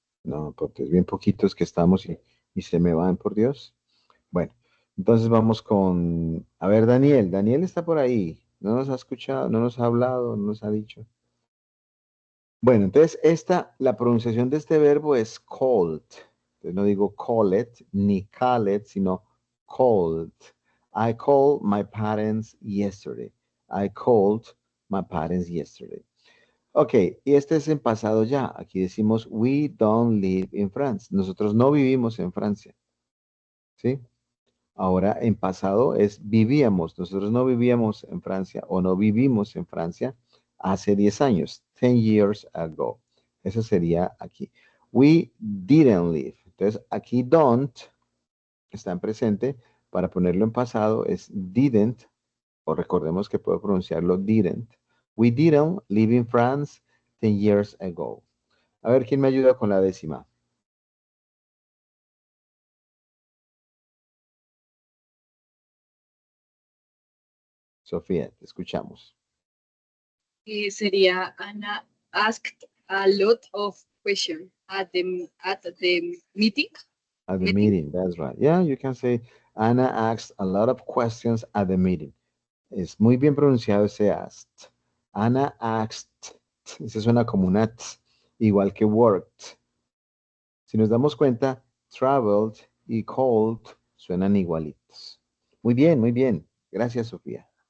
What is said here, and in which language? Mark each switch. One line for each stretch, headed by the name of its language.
Spanish: No, porque es bien poquitos que estamos y se me van, por Dios. Bueno, entonces vamos con, a ver, Daniel. Daniel está por ahí. No nos ha escuchado, no nos ha hablado, no nos ha dicho. Bueno, entonces la pronunciación de este verbo es called. Entonces no digo call it ni call it, sino called.
English: I called my parents yesterday. I called my parents yesterday.
Spanish: Ok, y este es en pasado ya. Aquí decimos
English: we don't live in France.
Spanish: Nosotros no vivimos en Francia. ¿Sí? Ahora en pasado es vivíamos. Nosotros no vivíamos en Francia o no vivimos en Francia hace 10 años.
English: 10 years ago.
Spanish: Eso sería aquí.
English: We didn't live.
Spanish: Entonces aquí don't está en presente. Para ponerlo en pasado es didn't. O recordemos que puedo pronunciarlo didn't.
English: We didn't live in France 10 years ago.
Spanish: A ver, ¿quién me ayuda con la décima? Sofía, te escuchamos.
English: Sería Anna asked a lot of questions at the meeting. At the Meeting. meeting, that's right. Yeah, you can say Anna asked a lot of questions at the meeting.
Spanish: Es muy bien pronunciado ese asked.
English: Anna asked.
Spanish: Ese suena como una t, igual que worked. Si nos damos cuenta, traveled y called suenan igualitos. Muy bien, muy bien. Gracias, Sofía.